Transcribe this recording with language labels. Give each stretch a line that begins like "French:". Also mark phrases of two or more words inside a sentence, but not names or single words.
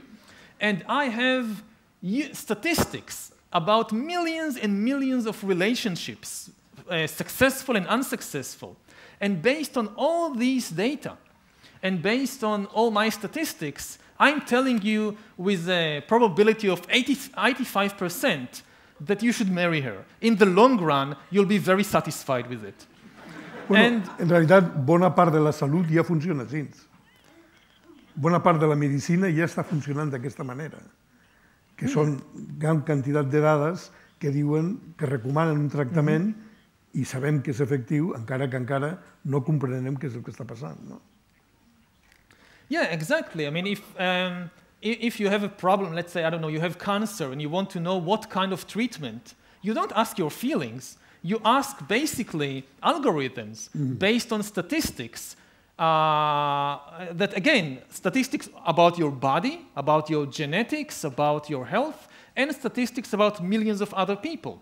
English: And I have statistics about millions and millions of relationships, successful and unsuccessful. And based on all these data, and based on all my statistics, I'm telling you with a probability of 85% that you should marry her. In the long run, you'll be very satisfied with it.
Catalan: Bueno, en realitat, bona part de la salut ja funciona així. Bona part de la medicina ja està funcionant d'aquesta manera, que són gran quantitat de dades que diuen que recomanen un tractament i sabem que és efectiu, encara que encara no comprenem què és el que està passant. No?
English: Yeah, exactly. I mean, if you have a problem, let's say, I don't know, you have cancer and you want to know what kind of treatment, you don't ask your feelings. You ask basically algorithms based on statistics that, again, statistics about your body, about your genetics, about your health, and statistics about millions of other people.